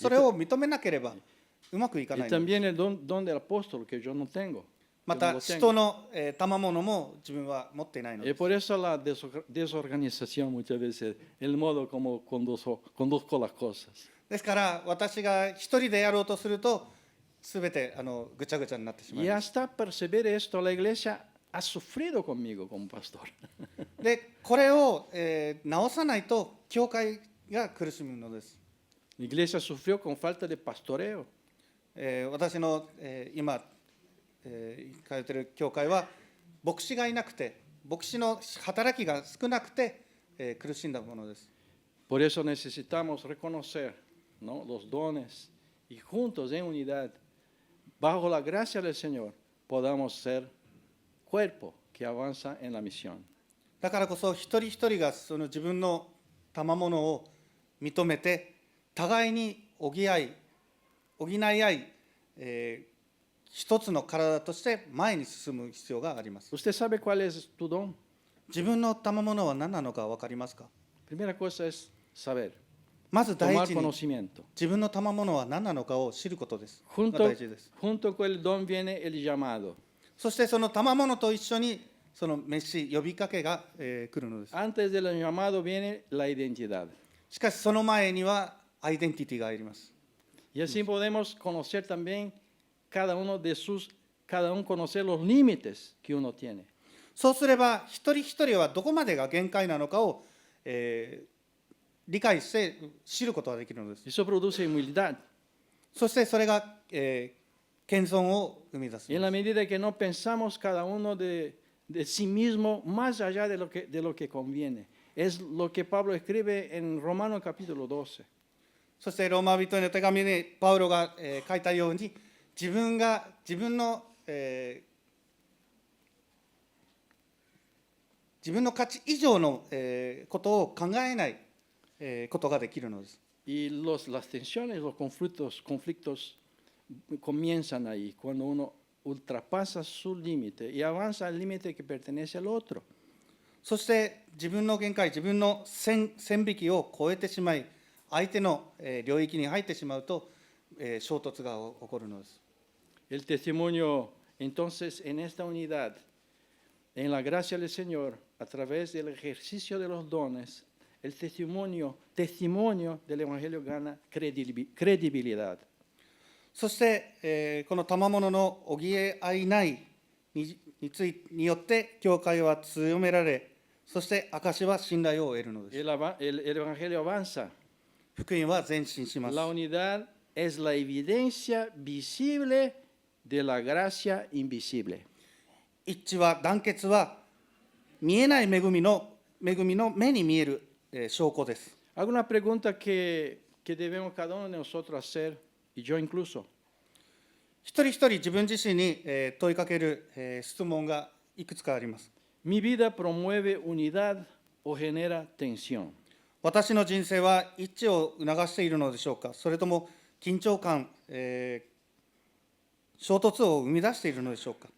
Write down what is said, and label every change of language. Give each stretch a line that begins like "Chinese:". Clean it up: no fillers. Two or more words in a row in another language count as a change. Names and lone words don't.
Japanese: それを認めなければうまくいかな Y いのです。
Spanish: también el don del apóstol que yo no tengo.
Japanese: ま
Spanish: Yo no
Japanese: た lo 使 tengo. 徒の賜物も自分は持っていないの Y です。
Spanish: por eso la desorganización muchas veces, el modo como conduzco las cosas.
Japanese: ですから私が一人でやろうとするとすべてぐちゃぐちゃになってしまい Y ます。
Spanish: hasta percibir esto, la iglesia ha sufrido conmigo como pastor.
Japanese: でこれを、直さないと教会が苦しむのです。
Spanish: La iglesia sufrió con falta de pastoreo.
Japanese: 私の、今、通っている教会は牧師がいなくて、牧師の働きが少なくて、苦しんだものです。
Spanish: Por eso necesitamos reconocer, ¿no?, los dones y juntos en unidad, bajo la gracia del Señor, podamos ser cuerpo que avanza en la misión.
Japanese: だからこそ一人一人がその自分の賜物を認めて互いに補い合い、一つの体として前に進む必要があります。
Spanish: ¿Usted sabe cuál es tu don?
Japanese: 自分の賜物は何なのか分かりますか？
Spanish: Primera cosa es saber,
Japanese: まず第 tomar 一に conocimiento. 自分の賜物は何なのかを知ることです。が Junto, 大事です。
Spanish: junto con el don viene el llamado.
Japanese: そしてその賜物と一緒にその召し呼びかけが、来るのです。
Spanish: Antes del llamado viene la identidad.
Japanese: しかしその前にはアイデンティティがあります。
Spanish: Y así podemos conocer también cada uno conocer los límites que uno tiene.
Japanese: そうすれば一人一人はどこまでが限界なのかを、理解して知ることができるのです。
Spanish: Eso produce humildad.
Japanese: そしてそれが、謙遜を生み出す
Spanish: Y en la medida que no pensamos cada uno de sí mismo más allá de lo que conviene. Es lo que Pablo escribe en Romanos capítulo 12.
Japanese: そしてローマ人への手紙にパウロが、書いたように自分の価値以上の、ことを考えない、ことができるのです。
Spanish: Y las tensiones, los conflictos comienzan ahí, cuando uno ultrapasa su límite y avanza al límite que pertenece al otro.
Japanese: そして自分の限界、自分の線引きを超えてしまい、相手の、領域に入ってしまうと、衝突が起こるのです。
Spanish: El testimonio, entonces, en esta unidad, en la gracia del Señor, a través del ejercicio de los dones, el testimonio del Evangelio gana credibilidad.
Japanese: そして、この賜物の補い合いないによって教会は強められ、そして証は信頼を得るのです。
Spanish: El Evangelio avanza.
Japanese: 福音は前進します。
Spanish: La unidad es la evidencia visible de la gracia invisible.
Japanese: 一致は、団結は見えない恵みの目に見える、証拠です。
Spanish: Alguna pregunta que debemos cada uno de nosotros hacer, y yo incluso.
Japanese: 一人一人自分自身に、問いかける、質問がいくつかあります。
Spanish: ¿Mi vida promueve unidad o genera tensión?
Japanese: 私の人生は一致を促しているのでしょうか、それとも緊張感、衝突を生み出しているのでしょうか。